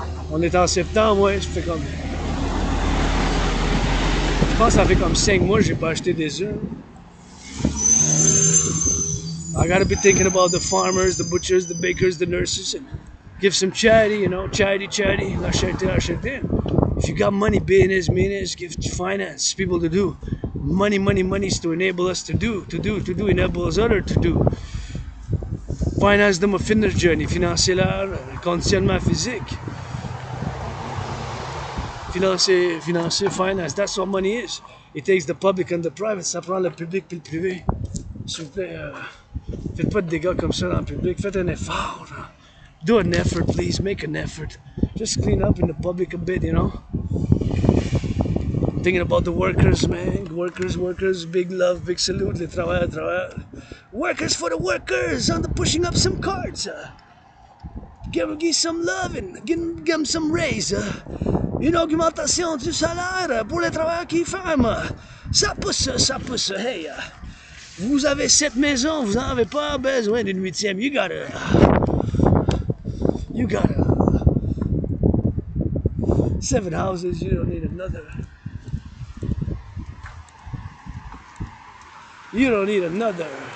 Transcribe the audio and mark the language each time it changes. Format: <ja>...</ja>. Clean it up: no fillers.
<fr>On est en septembre, ouais, je pense que ça fait comme 5 mois que j'ai pas acheté des œufs.</fr> <en>I gotta be thinking about the farmers, the butchers, the bakers, the nurses, and give some charity, you know, charity,</en> <fr>la charité.</fr> <en>If you got money, business, give finance people to do. Money is to enable us to do, enables others to do. Finance them a fitness journey,</en> <fr>financer leur conditionnement physique.</fr> <en>Financer, finance, that's what money is. It takes the public and the private,</en> <fr>ça prend le public et le privé. S'il vous plaît, faites pas de dégâts comme ça dans le public, faites un effort.</fr> <en>Do an effort, please, make an effort. Just clean up in the public a bit, you know. I'm thinking about the workers, man. Workers, big love, big salute,</en> <fr>les travailleurs.</fr> <en>Workers for the workers, on the pushing up some cards. Give some love and give them some raise.</en> <fr>Une augmentation du salaire pour les travailleurs qui ferment. Ça pousse. Hey, vous avez 7 maisons, vous n'en avez pas besoin d'une 8e.</fr> <en>You gotta 7 houses, you don't need another. You don't need another.</en>